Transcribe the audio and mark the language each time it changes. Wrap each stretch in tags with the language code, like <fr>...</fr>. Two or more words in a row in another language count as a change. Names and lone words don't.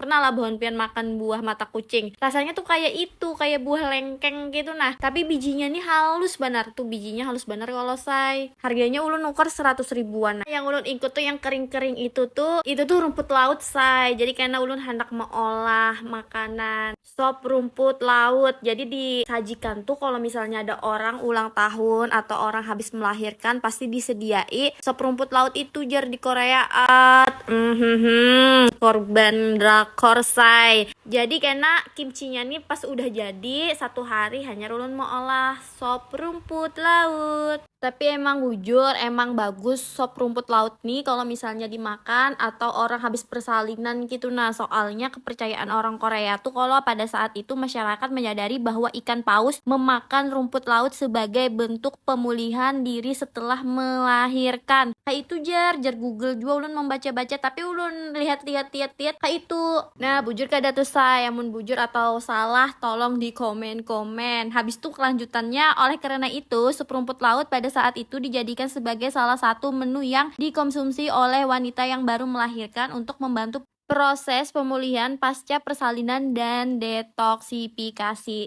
<bjn>Pernah lah bahon pian makan buah mata kucing, rasanya tuh kayak itu, kayak buah lengkeng gitu. Nah tapi bijinya nih halus benar tuh, bijinya halus benar kalau say. Harganya ulun nukar 100 ribuan. Nah, yang ulun ikut tuh yang kering-kering itu tuh rumput laut say.</bjn> <id>Jadi karena ulun hendak mengolah makanan sop rumput laut, jadi disajikan tuh kalau misalnya ada orang ulang tahun atau orang habis melahirkan pasti disediai sop rumput laut itu jar di Korea. Korban drakor say.</id> <bjn>Jadi karena kimchinya nih pas udah jadi 1 hari hanya ulun mau olah sop rumput laut.</bjn> <id>Tapi emang jujur emang bagus sop rumput laut nih kalau misalnya dimakan atau orang habis persalinan gitu. Nah soalnya kepercayaan orang Korea tuh kalau pada saat itu masyarakat menyadari bahwa ikan paus memakan rumput laut sebagai bentuk pemulihan diri setelah melahirkan.</id> <bjn>Kayak itu jar Google juga ulun membaca-baca, tapi ulun lihat-lihat kayak itu. Nah bujur kada tuh saya, mun bujur atau salah tolong di komen-komen.</bjn> <id>Habis tuh kelanjutannya, oleh karena itu sop rumput laut pada saat itu dijadikan sebagai salah satu menu yang dikonsumsi oleh wanita yang baru melahirkan untuk membantu proses pemulihan pasca persalinan dan detoksifikasi.</id>